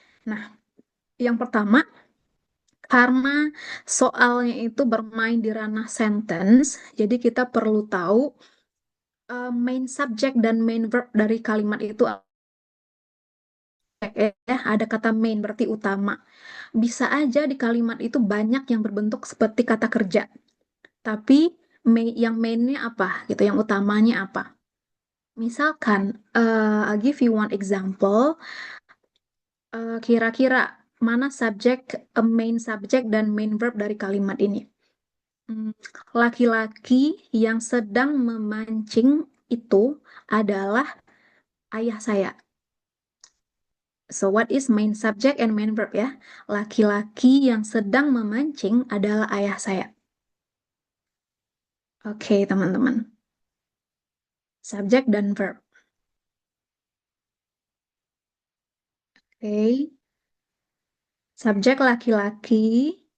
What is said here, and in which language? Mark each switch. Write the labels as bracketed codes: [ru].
[id] Nah, yang pertama, karena soalnya itu bermain di ranah sentence, jadi kita perlu tahu main subject dan main verb dari kalimat itu ya, ada kata main berarti utama. Bisa aja di kalimat itu banyak yang berbentuk seperti kata kerja. Tapi yang mainnya apa gitu, yang utamanya apa? Misalkan, [en] I'll give you one example. [id] Kira-kira mana subjek, main subjek dan main verb dari kalimat ini? Hmm, Laki-laki yang sedang memancing itu adalah ayah saya. [en] So what is main subject and main verb ya? [id] Laki-laki yang sedang memancing adalah ayah saya. Oke, teman-teman. Subjek dan verb. Oke. Subjek laki-laki.